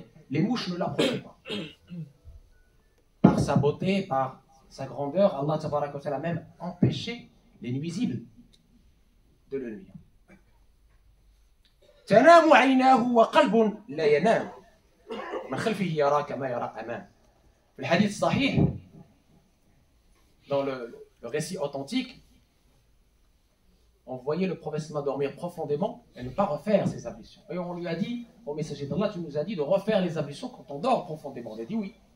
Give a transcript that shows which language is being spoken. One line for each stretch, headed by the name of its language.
French: Les mouches ne l'approchaient pas. Par sa beauté, par sa grandeur, Allah tabaraka wa ta'ala a même empêché les nuisibles de le nuire.
Arabic: تنام عيناه وقلب لا ينام من خلفه يرى كما يرى أمام. في الحديث الصحيح,
French: dans le récit authentique, on voyait le prophète dormir profondément et ne pas refaire ses ablutions. Et on lui a dit, au messager d'Allah, tu nous as dit de refaire les ablutions quand on dort profondément. On a dit oui.